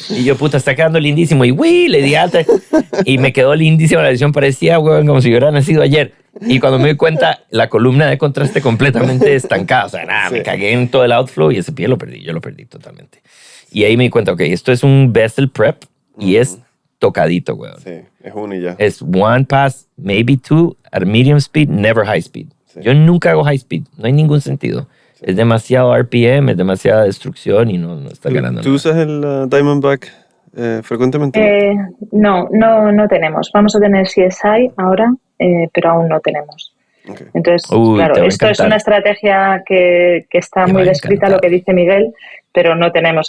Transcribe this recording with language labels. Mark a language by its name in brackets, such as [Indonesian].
[Spanish] Y yo, puta, está quedando lindísimo. Y le di alta. Y me quedó lindísima la edición. Parecía, weón, como si hubiera nacido ayer. Y cuando me di cuenta, la columna de contraste completamente estancada. O sea, nada, me cagué en todo el outflow y ese pie lo perdí. Yo lo perdí totalmente. Y ahí me di cuenta, ok, esto es un Bessel Prep y es tocadito, weón. Sí, es uno y ya. [English] Es one pass, maybe two, at medium speed, never high speed. [Spanish] Sí. Yo nunca hago high speed. No hay ningún sentido. Es demasiado RPM, es demasiada destrucción y no está ganando nada. ¿Tú usas el Diamondback frecuentemente? No tenemos. Vamos a tener CSI ahora, pero aún no tenemos. Okay. Entonces, claro, esto es una estrategia que está muy descrita, lo que dice Miguel, pero no tenemos.